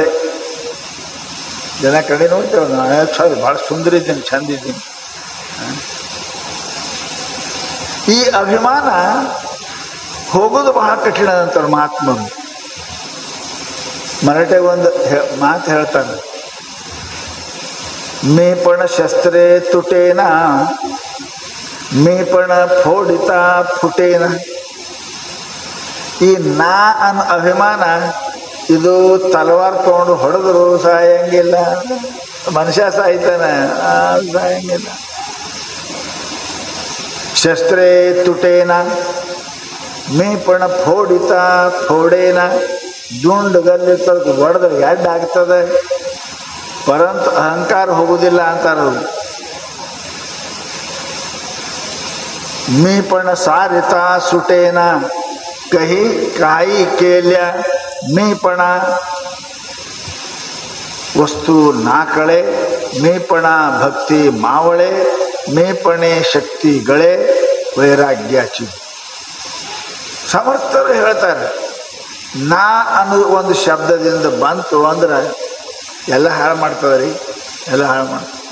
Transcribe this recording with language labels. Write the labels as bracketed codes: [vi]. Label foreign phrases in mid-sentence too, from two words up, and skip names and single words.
[kn] ದಿನ ಕನ್ನಡಿ ನೋಡ್ತೇವೆ. ನಾನು ಭಾಳ ಸುಂದರ ಇದ್ದೀನಿ, ಚಂದ ಇದ್ದೀನಿ. ಈ ಅಭಿಮಾನ ಹೋಗೋದು ಬಹಳ ಕಠಿಣ ಅಂತಾರೆ ಮಹಾತ್ಮರು. ಮರಾಠೆ ಒಂದು ಮಾತು ಹೇಳ್ತಾನೆ, [mr] मी पण शस्त्रे तुटेना, मी पण फोडिता फुटेना. [kn] ಈ ನಾ ಅನ್ನೋ ಅಭಿಮಾನ ಇದು ತಲವಾರ್ ತೊಗೊಂಡು ಹೊಡೆದ್ರು ಸಾಯಂಗಿಲ್ಲ. ಮನುಷ್ಯ ಸಾಯ್ತಾನೆ, ಸಾಯಂಗಿಲ್ಲ. [mr] शस्त्रे तुटेना, मी पण फोडिता फोडेना. [kn] ದುಂಡುಗಲ್ಲಿರ್ತದೆ, ಹೊಡೆದ್ರೆ ಎಡ್ ಆಗ್ತದೆ, ಪರಂತು ಅಹಂಕಾರ ಹೋಗುವುದಿಲ್ಲ ಅಂತಾರದು. [mr] मी पण सारिता सुटेना, कही काही केल्या मीपणा. वस्तू नाकळे, मीपಣ भक्ति मावळे, मेपणे शक्ति गळे वैराग्याची. [kn] ಸಮರ್ಥರು ಹೇಳ್ತಾರೆ, ನಾ ಅನ್ನೋದು ಒಂದು ಶಬ್ದದಿಂದ ಬಂತು ಅಂದ್ರೆ ಎಲ್ಲ ಹಾಳು ಮಾಡ್ತದೆ ರೀ, ಎಲ್ಲ ಹಾಳು ಮಾಡ್ತದೆ.